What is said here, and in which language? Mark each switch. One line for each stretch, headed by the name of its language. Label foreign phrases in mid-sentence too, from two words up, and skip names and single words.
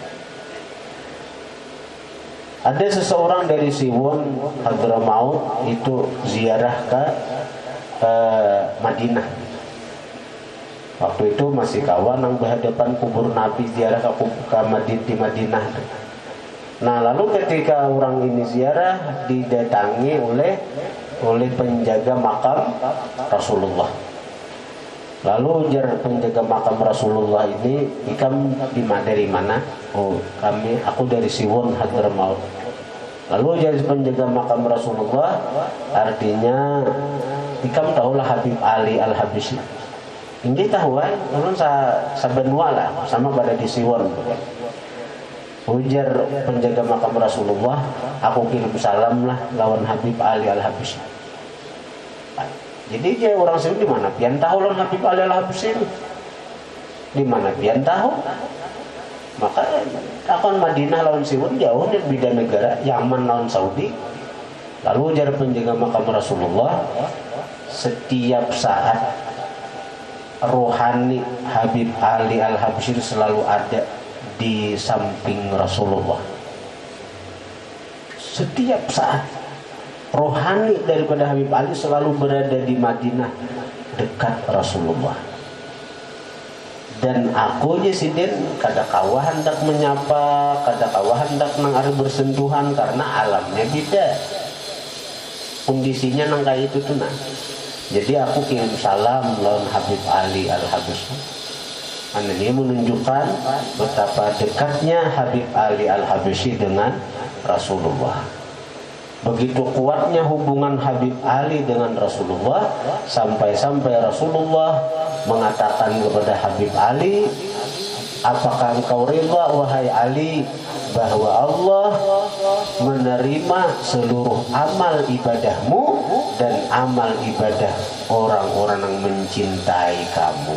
Indonesian: Ada seseorang dari Siwon Hadramaut itu ziarah ke Madinah. Waktu itu masih kawan yang berhadapan kubur Nabi, ziarah di Madinah. Nah, lalu ketika orang ini ziarah didatangi oleh penjaga makam Rasulullah.
Banjar: Lalu ujar penjaga makam Rasulullah ini, "Ikam dari mana?" "Oh, aku dari Siwon Hadramaut." Lalu ujar penjaga makam Rasulullah, artinya, "Ikam tahulah Habib Ali Al-Habsyi?" "Ini tahu kan, ulun sabenua lah sama pada di Siwon." Ujar penjaga makam Rasulullah, "Aku kirim salam lah lawan Habib Ali Al-Habsyi." Jadi dia orang sini di mana pian tahu lawan Habib Ali Al-Habsyi ini? Di mana pian tahu? Maka akan Madinah lawan Siwon jauh dari beda negara, Yaman lawan Saudi.
Indonesian: Lalu ujar penjaga makam Rasulullah, setiap saat rohani Habib Ali Al-Habsyi selalu ada di samping Rasulullah. Setiap saat rohani daripada Habib Ali selalu berada di Madinah dekat Rasulullah.
Banjar: Dan aku je Sidin kada kawah hendak menyapa, kada kawah hendak nang ari bersentuhan karena alamnya beda, kondisinya nang kayak itu tuh nah. Jadi aku kirim salam lawan Habib Ali Al-Habsyi.
Indonesian: Ini menunjukkan betapa dekatnya Habib Ali Al-Habsyi dengan Rasulullah. Begitu kuatnya hubungan Habib Ali dengan Rasulullah, sampai-sampai Rasulullah mengatakan kepada Habib Ali, "Apakah engkau rida wahai Ali bahwa Allah menerima seluruh amal ibadahmu dan amal ibadah orang-orang yang mencintai kamu?"